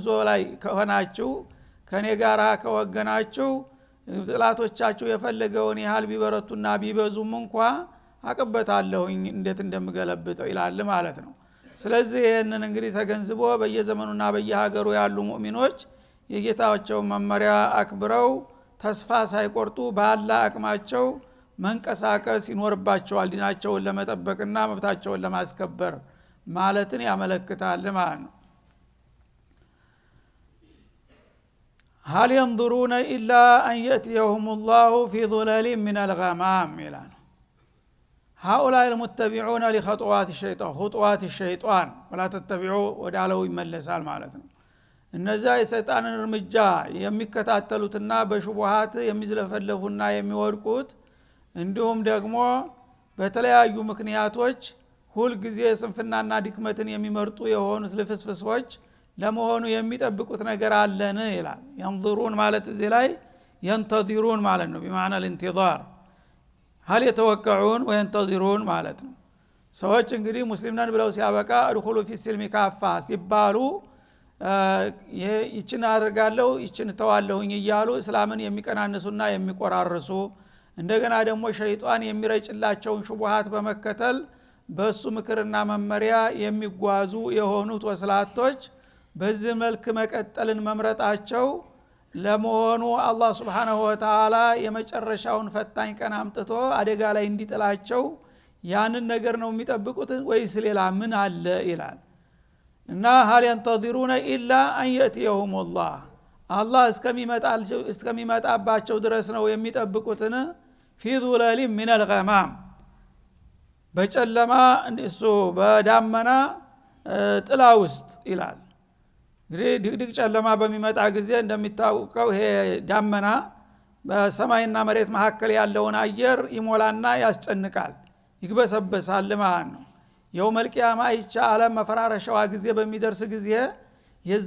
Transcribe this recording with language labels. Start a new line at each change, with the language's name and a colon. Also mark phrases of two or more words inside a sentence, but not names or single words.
Amharic: ላይ ከሆናችሁ ከኔ ጋራ ከወገናችሁ ጥላቶቻችሁ የፈለገውን ያህል ቢበረቱና ቢበዙም እንኳን አቅበታለሁኝ እንዴት እንደምገለብጠው ይላል ማለት ነው። ስለዚህ ይሄንን እንግዲህ ተገንዝቦ በየዘመኑና በየሀገሩ ያሉ ሙእሚኖች የጌታቸው መመሪያ አክብረው ተስፋ ሳይቆርጡ ባላ አቅማቸው መንቀሳቀስ ይኖርባቸዋል ዲናቸውን ለመጠበቅና መብታቸውን ለማስከበር ማለትን ያመለክታል ማለት ነው።
Arabic: هل ينظرون إلا أن يأتيهم الله في ظلال من الغمام ይላል። هؤلاء المتبعون لخطوات الشيطان خطوات الشيطان ولا تتبعوا
Amharic: ወዳለው ይመለሳል ማለት ነው። እነዛ የሰይጣንን እርምጃ የሚከታተሉትና በሹብሃት የሚዝለፈለፉና የሚወድቁት እንዲሁም ደግሞ በተለያዩ ምክንያቶች ሁሉ ጊዜ ስንፍናና ድክመትን የሚመርጡ የሆኑት ልፍስፍሶች ለመሆኑ የሚጠብቁት ነገር አለን ይላል። ينظرون ማለት እዚህ ላይ ينتظرون ማለት ነው
Arabic: بمعنى الانتظار هل يتوقعون وينتظرون
Amharic: ማለት ነው። ሰዎች እንግዲህ ሙስሊም ነን ብለው ሲያበቃ
Arabic: ادخሉ في السلم كافة
Amharic: ሲባሉ ይችን አደርጋለሁ ይችን ተዋለሁኝ እያሉ እስላምን የሚቀናንሱና የሚቆራርሱ እንደገና ደግሞ ሸይጣን የሚረጭላቸውን ሹብሃት በመከተል በሱ ምክርና መመሪያ የሚጓዙ የሆኑት ወስላቶች በዚህ መልክ መቀጠልን መምረጣቸው ለመሆኑ አላህ
Arabic: سبحانه وتعالى
Amharic: የመጨረሻውን ፈታኝ ቀን አምጥቶ አደጋ ላይ እንዲጥላቸው ያንን ነገር ነው የሚጠብቁት ወይስ ሌላ ምን አለ ይላል። እና
Arabic: هل ينتظرون إلا أن يأتيهم الله
Amharic: አላህ እስከሚመጣባቸው ድረስ ነው የሚጠብቁትን
Arabic: في ظلال من
Amharic: الغمام በጨለማ እሱ በዳመና ጥላ ውስጥ ይላል። እንግዲህ ድቅድቅ ጨለማ በሚመጣ ጊዜ እንደሚታወቀው ይሄ ዳመና በሰማይና መሬት መካከል ያለውን አየር ይሞላና ያስጨንቃል ይግበሰበሳል ማለት ነው።
Arabic: يوم القيامة
Amharic: ይቻ ዓለም መፈራረሻዋ ጊዜ በሚደርስ ጊዜ የዛ